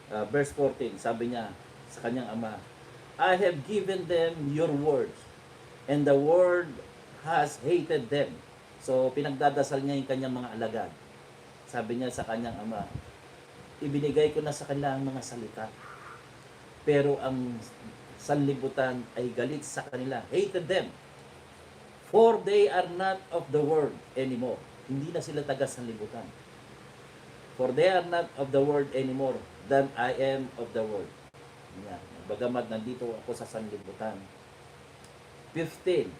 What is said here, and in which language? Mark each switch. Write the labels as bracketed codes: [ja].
[en] Verse 14, [tl] sabi niya sa kanyang Ama, [en] I have given them your word, and the word has hated them. [tl] So, pinagdadasal niya yung kanyang mga alagad. Sabi niya sa kanyang Ama, ibinigay ko na sa kanila ang mga salita, pero ang sanlibutan ay galit sa kanila. [en] Hated them, for they are not of the world anymore. [tl] Hindi na sila taga sanlibutan. [en] For they are not of the world anymore than I am of the world. [tl] Yan. Bagamat nandito ako sa sanlibutan. 15.